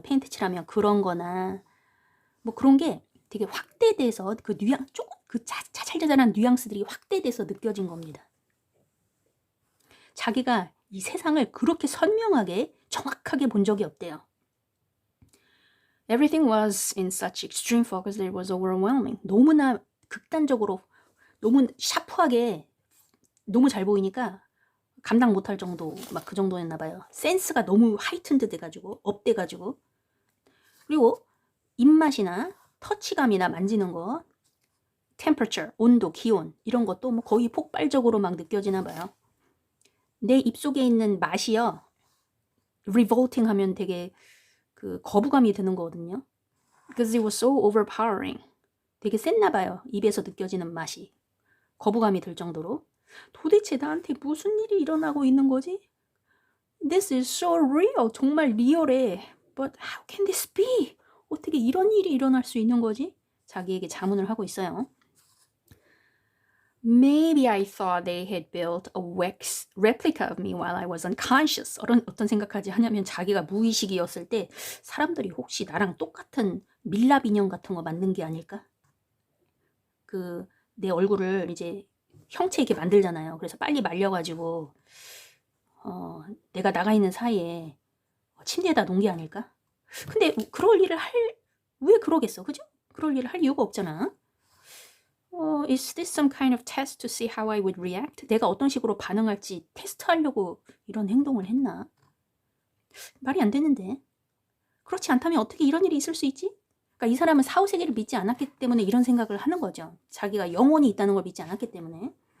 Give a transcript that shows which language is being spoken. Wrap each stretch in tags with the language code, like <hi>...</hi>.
<ko>페인트 칠하면 그런 거나 뭐 그런 게 되게 확대돼서 그 조금 그 자잘자잘한 뉘앙스들이 확대돼서 느껴진 겁니다. 자기가 이 세상을 그렇게 선명하게 정확하게 본 적이 없대요.</ko> <en>Everything was in such extreme focus that it was overwhelming.</en> <ko>너무나 극단적으로 너무 샤프하게 너무 잘 보이니까 감당 못할 정도 막 그 정도였나 봐요. 센스가 너무 하이튼드 돼가지고 업돼가지고 그리고 입맛이나 터치감이나 만지는 거 temperature, 온도, 기온 이런 것도 뭐 거의 폭발적으로 막 느껴지나 봐요. 내 입속에 있는 맛이요. revolting 하면 되게 그 거부감이 드는 거거든요.</ko> <en>Because it was so overpowering.</en> <ko>되게 셌나 봐요. 입에서 느껴지는 맛이. 거부감이 들 정도로. 도대체 나한테 무슨 일이 일어나고 있는 거지?</ko> <en>This is so real.</en> <ko>정말 리얼해.</ko> <en>But how can this be?</en> <ko>어떻게 이런 일이 일어날 수 있는 거지? 자기에게 자문을 하고 있어요.</ko> <en>Maybe I thought they had built a wax replica of me while I was unconscious.</en> <ko>어떤 생각하지 하냐면 자기가 무의식이었을 때 사람들이 혹시 나랑 똑같은 밀랍 인형 같은 거 만든 게 아닐까? 그 내 얼굴을 이제 형체 있게 만들잖아요. 그래서 빨리 말려가지고 내가 나가 있는 사이에 침대에다 놓은 게 아닐까? 근데 그럴 일을 왜 그러겠어? 그죠? 그럴 일을 할 이유가 없잖아.</ko> <en>Is this some kind of test to see how I would react?</en> <ko>내가 어떤 식으로 반응할지 테스트하려고 이런 행동을 했나? 말이 안 되는데. 그렇지 않다면 어떻게 이런 일이 있을 수 있지? 그러니까 이 사람은 사후세계를 믿지 않았기 때문에 이런 생각을 하는 거죠. 자기가 영혼이 있다는 걸 믿지 않았기 때문에.</ko>